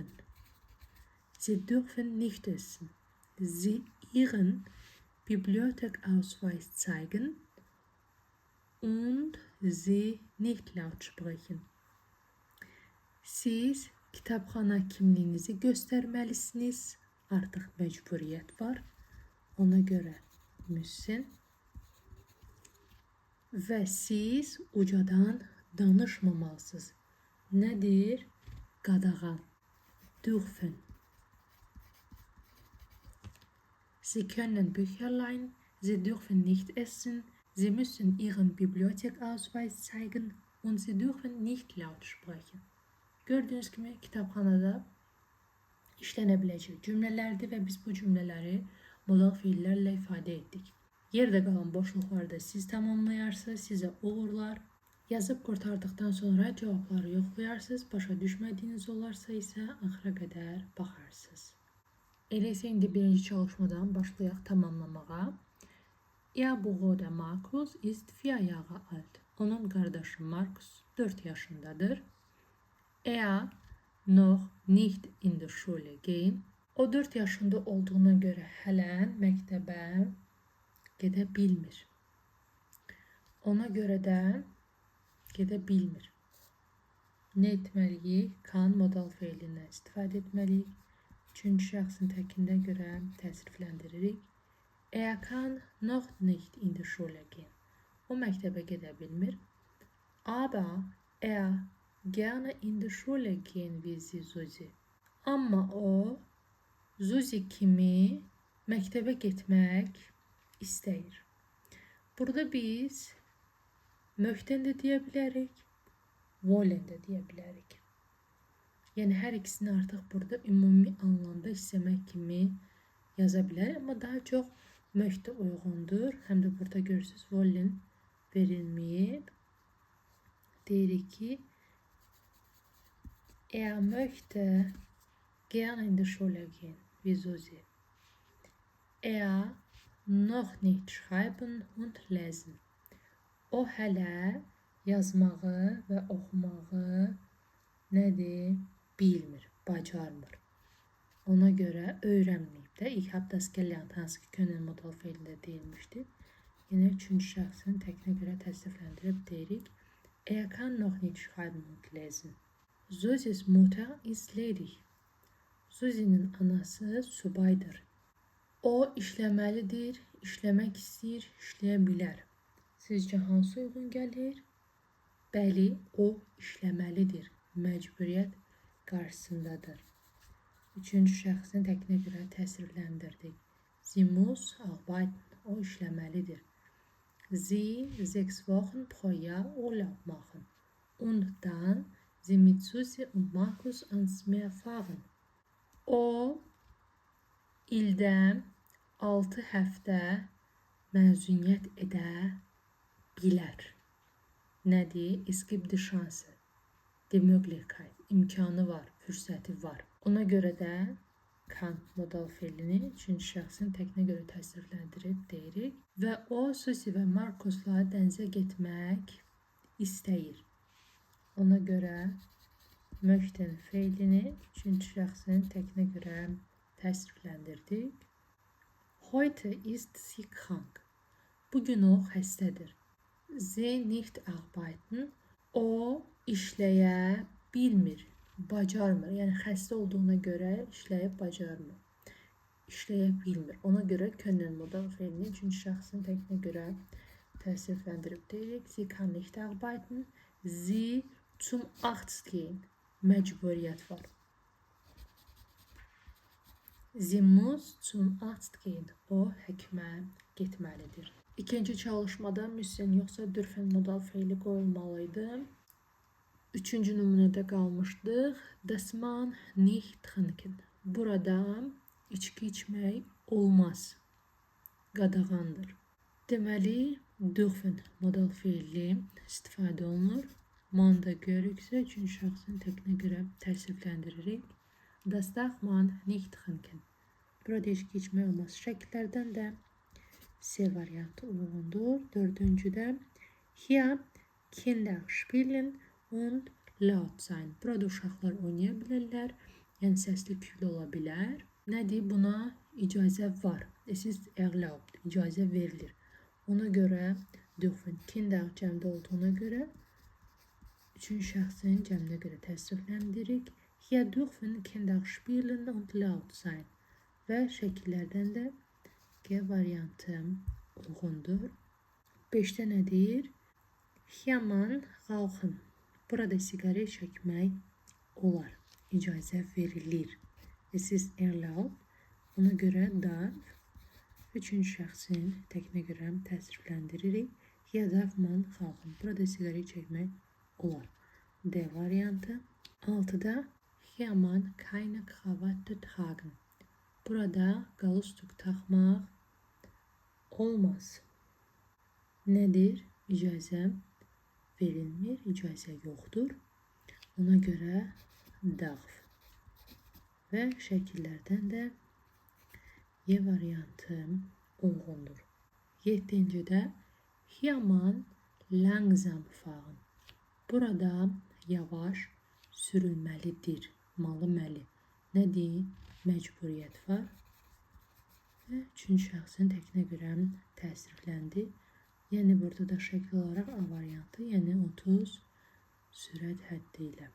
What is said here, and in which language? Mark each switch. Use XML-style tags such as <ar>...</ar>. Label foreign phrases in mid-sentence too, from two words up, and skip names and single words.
<de>Sie dürfen nicht essen. Sie ihren Bibliothekausweis zeigen und sie nicht laut sprechen.</de> <az>Siz kitapxana kimliğinizi göstərməlisiniz. Artıq məcburiyyət var. Ona görə müssen. Və siz ucadan danışmamalısınız. Nədir? Qadağan.</az> <de>Dürfen. Sie können Bücher leihen. Sie dürfen nicht essen. Sie müssen ihren Bibliothekausweis zeigen und sie dürfen nicht laut sprechen.</de> <az>Gördüğünüz kimi kitabxanada işlənə biləcək cümlələrdir və biz bu cümlələri modal fiillərlə ifadə etdik. Yerdə qalan boşluqlarda siz tamamlayarsınız, sizə uğurlar. Yazıb qurtardıqdan sonra cavabları yoxlayarsınız, başa düşmədiyiniz olarsa isə axıra qədər baxarsınız. Elə isə indi birinci çalışmadan başlayaq tamamlamağa.</az> <de>Ihr Bruder Markus ist 4 Jahre alt.</de> <az>Onun qardaşı Markus 4 yaşındadır.</az> <de>Er noch nicht in der Schule gehen.</de> <az>O 4 yaşında olduğuna görə hələ məktəbə gedə bilmir. Ona görə də gedə bilmir. Nə etməliyik? Kann modal feilindən istifadə etməliyik. Üçüncü şəxsin təkinə görə təsrifləndiririk.</az> <de>Er kann noch nicht in der Schule gehen.</de> <az>O məktəbə gedə bilmir.</az> <de>Aber er gerne in der Schule gehen wie sie Susi.</de> <az>Amma o Susi kimi məktəbə getmək istəyir. Burada biz möhtən də deyə bilərik, wollen də deyə bilərik. Yəni hər ikisini artıq burada ümumi anlamda istəmək kimi yaza bilərik, amma daha çox möhtə uyğundur. Həm də burada görürsünüz wollen verilməyib. Deyirik ki,</az> <de>er möchte gerne in der Schule gehen, wie Susi. Er noch nicht schreiben und lesen.</de> <az>O hələ yazmağı və oxumağı nədir? Bilmir, bacarmır. Ona görə öyrənməyib də.</az> <de>İlk das gelernt,</de> <az>hansı ki können modal feilində deyilmişdir. Yenə üçüncü şəxsin təkinə görə təsrifləndirib deyirik.</az> <de>Er kann noch nicht schreiben und lesen. Susi's Mutter ist ledig.</de> <az>Susi'nin anası subaydır. O işləməlidir, işləmək istəyir, işləyə bilər. Sizcə hansı uyğun gəlir? Bəli, o işləməlidir. Məcburiyyət qarşısındadır. Üçüncü şəxsin təkinə görə təsrifləndirdik.</az> <de>Sie muss arbeiten.</de> <az>O işləməlidir.</az> <de>Sie 6 Wochen pro Jahr Urlaub machen. Und dann sie mit Susi und Markus ans Meer fahren.</de> <az>O ildə 6 həftə məzuniyyət edə bilər. Nədir?</az> <de>Es gibt die Chance. Die Möglichkeit.</de> <az>İmkanı var, fürsəti var. Ona görə də kann modal feilini üçüncü şəxsin təkinə görə təsrifləndirib deyirik. Və o Susi və Markusla dənizə getmək istəyir. Ona görə möhtən feilini üçüncü şəxsin təkinə görə təsrifləndirdik.</az> <de>Heute ist sie krank.</de> <az>Bugün o xəstədir.</az> <de>Sie nicht arbeiten.</de> <az>O işləyə bilmir, bacarmır. Yəni xəstə olduğuna görə işləyib bacarmır. İşləyə bilmir. Ona görə können modal feilini üçüncü şəxsin təkinə görə təsrifləndirib deyirik.</az> <de>Sie kann nicht arbeiten. Sie zum Arzt gehen.</de> <az>Məcburiyyət var.</az> <de>Sie muss zum Arzt gehen.</de> <az>O həkimə getməlidir. İkinci çalışmada müssen yoxsa dürfen modal feili qoyulmalıydı. Üçüncü nümunədə qalmışdıq.</az> <de>Das man nicht trinken.</de> <az>Burada içki içmək olmaz. Qadağandır. Deməli, dürfen modal feili istifadə olunur. Manda görürüksə, üçüncü şəxsin təkinə görə təsrifləndiririk.</az> <de>Das darf man nicht trinken.</de> <az>Burada heç keçmək olmaz. Şəkillərdən də C variantı uyğundur.</az> <de>Dördüncüdə hier Kinder spielen und laut sein.</de> <az>Burada uşaqlar oynaya bilərlər, yəni səsli küylü ola bilər. Nədir? Buna icazə var.</az> <de>Es ist erlaubt.</de> <az>İcazə verilir. Ona görə dürfen. Kinder cəmdə olduğuna görə üçüncü şəxsin cəminə görə təsrifləndirik.</az> <de>Hier dürfen Kinder spielen und laut sein.</de> <az>Və şəkillərdən də G variantı uyğundur. 5-də nədir?</az> <de>Hier man rauchen.</de> <az>Burada siqaret çəkmək olar. İcazə verilir.</az> <de>Es ist erlaubt.</de> <az>Ona görə darf. Üçüncü şəxsin təkinə görə təsrifləndiririk.</az> <de>Hier darf man rauchen.</de> <az>Burada siqaret çəkmək olar. D variantı.</az> <de>6-da hier man keine Krawatte tragen.</de> <az>Burada galstuk taxmaq olmaz. Nədir? İcazə verilmir, icazə yoxdur. Ona görə darf. Və şəkillərdən də Y variantı uyğundur.</az> <de>7-cidə hier man langsam fahren.</de> <az>Burada yavaş sürülməlidir. Malı-məli. Nədir? Məcburiyyət var. Və üçüncü şəxsin təkinə görə təsrifləndi. Yəni burada da şəkil olaraq A variantı, yəni 30 sürət həddi ilə.</az>